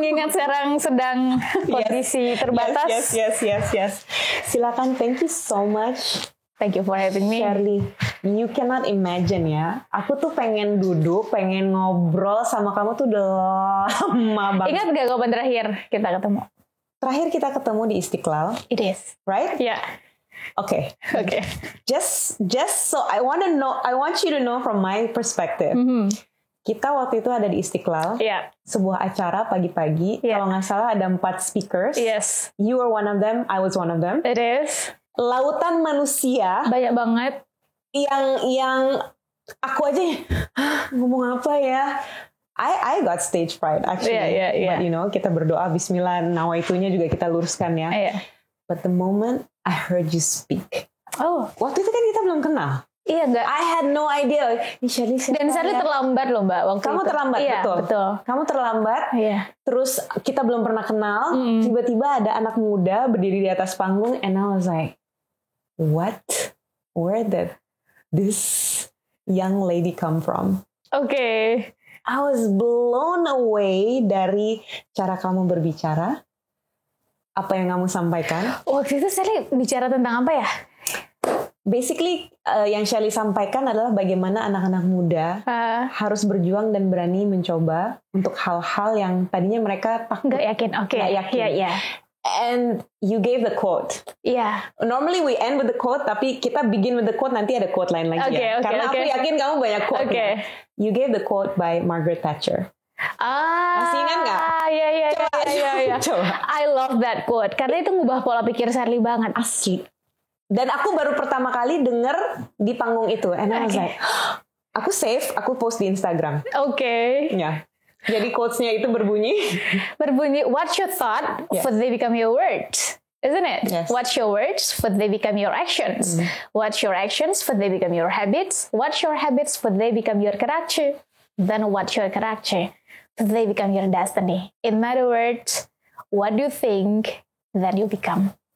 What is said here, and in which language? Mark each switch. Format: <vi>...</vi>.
<id>Sekarang sedang kondisi terbatas.</id> <en>Yes. Silakan, thank you so much. Thank you for having me. Sherly, you cannot imagine ya.</en> <id>Aku tuh pengen duduk, pengen ngobrol sama kamu tuh udah lama banget. Ingat gak kapan terakhir kita ketemu? Terakhir kita ketemu di Istiqlal.</id> <en>It is. Right? Yeah. Okay. Just so I want you to know from my perspective.</en> <id>Kita waktu itu ada di Istiqlal, sebuah acara pagi-pagi. Kalau nggak salah ada 4 speakers.</id> <en>Yes. You were one of them, I was one of them. It is.</en> <id>Lautan manusia. Banyak banget. Yang aku aja ngomong apa ya?</id> <en>I got stage fright actually. But you know,</en> <id>kita berdoa Bismillah, nawaitunya juga kita luruskan ya.</id> <en>But the moment I heard you speak,</en> <id>waktu itu kan kita belum kenal. Iya enggak.</id> <en>I had no idea.</en> <id>Dan Sherly terlambat loh Mbak waktu kamu itu. Terlambat, betul. Kamu terlambat. Terus kita belum pernah kenal. Tiba-tiba ada anak muda berdiri di atas panggung,</id> <en>and I was like, what? Where did this young lady come from? Okay. I was blown away</en> <id>dari cara kamu berbicara, apa yang kamu sampaikan. Waktu itu Sherly bicara tentang apa ya? Basically, yang Sherly sampaikan adalah bagaimana anak-anak muda harus berjuang dan berani mencoba untuk hal-hal yang tadinya mereka takut. Nggak yakin, Nggak yakin.</id> <en>Yeah. And you gave the quote. Normally we end with the quote,</en> <id>tapi kita</id> <en>begin with the quote,</en> <id>nanti ada quote lain lagi Karena aku yakin kamu banyak quote.</id> <en>You gave the quote by Margaret Thatcher.</en> <id>Masih ingat nggak? Iya. Coba.</id> <en>I love that quote,</en> <id>karena itu ngubah pola pikir Sherly banget. Asli. Dan aku baru pertama kali denger di panggung itu.</id> <en>And I was like,</en> <id>aku save, aku post di Instagram. Ya. Jadi quotes-nya itu berbunyi,</id> <en>what's your thought, for they become your words. Isn't it? Yes. What's your words, for they become your actions. What's your actions, for they become your habits. What's your habits, for they become your character. Then what's your character, for they become your destiny. In other words, what do you think, then you become.</en>